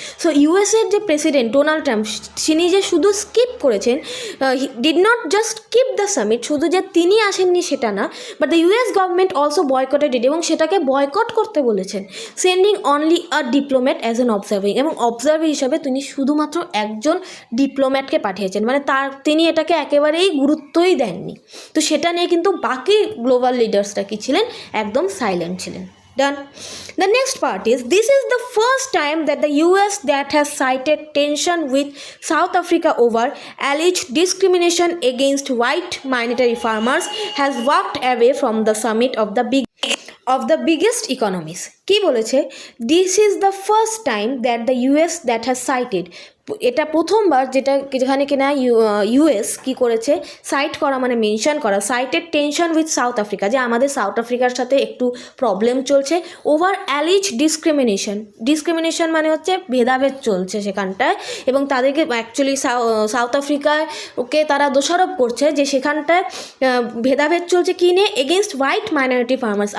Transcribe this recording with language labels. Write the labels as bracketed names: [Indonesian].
[Bangla] So ইউএসের যে president Donald Trump, তিনি যে শুধু স্কিপ করেছেন, [English] did not just skip the summit, [Bangla] শুধু যে তিনি আসেননি সেটা না, [English] but the US government also boycotted it, [Bangla] এবং সেটাকে বয়কট করতে বলেছেন, [English] sending only a diplomat as an observer, [Bangla] এবং অবজার্ভার হিসাবে তিনি শুধুমাত্র একজন ডিপ্লোম্যাটকে পাঠিয়েছেন, মানে তিনি এটাকে একেবারেই গুরুত্বই দেননি। তো সেটা নিয়ে কিন্তু বাকি গ্লোবাল লিডার্সরা কি ছিলেন, একদম সাইলেন্ট ছিলেন। [English] Done. The next part is, this is the first time that the US that has cited tension with South Africa over alleged discrimination against white minority farmers has walked away from the summit of the biggest economies. [Bangla] কি বলেছে? [English] This is the first time that the US that has cited, [Bangla] এটা প্রথমবার যেখানে কিনা US কি করেছে, site করা মানে মেনশন করা, [English] cited tension with South Africa, [Bangla] যে আমাদের সাউথ আফ্রিকার সাথে একটু প্রবলেম চলছে ওভার অ্যালিজ ডিসক্রিমিনেশন মানে হচ্ছে ভেদাভেদ চলছে সেখানটায়, এবং তাদেরকে অ্যাকচুয়ালি সাউথ আফ্রিকায় ওকে তারা দোষারোপ করছে যে সেখানটায় ভেদাভেদ চলছে কী নিয়ে, [English] Against white minority farmers.